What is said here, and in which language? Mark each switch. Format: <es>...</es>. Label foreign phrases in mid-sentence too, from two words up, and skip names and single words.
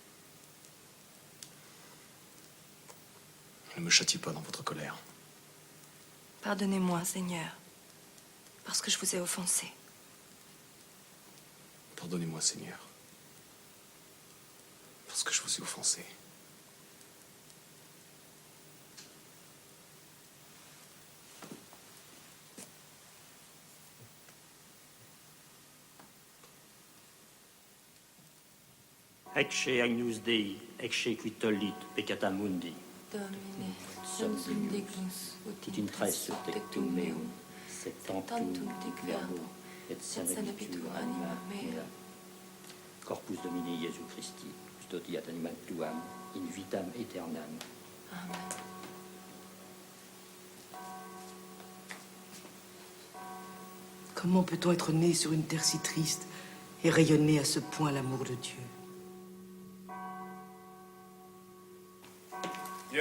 <fr>Ne me châtiez pas dans votre colère. Pardonnez-moi, Seigneur, parce que je vous ai offensé. Pardonnez-moi, Seigneur, parce que je vous ai offensé.</fr> <la>Ecce agnus Dei, ecce qui tollit peccata mundi. Domine, sum dignus, ut In tres tectum meum, sed tantum dic verbo, et sanabitur sanabitur anima mea. Corpus Domini Jesu Christi, custodiat animam tuam, in vitam aeternam. Amen.</la> <fr>Comment peut-on être né sur une terre si triste et rayonner à ce point l'amour de Dieu? Bien.</fr>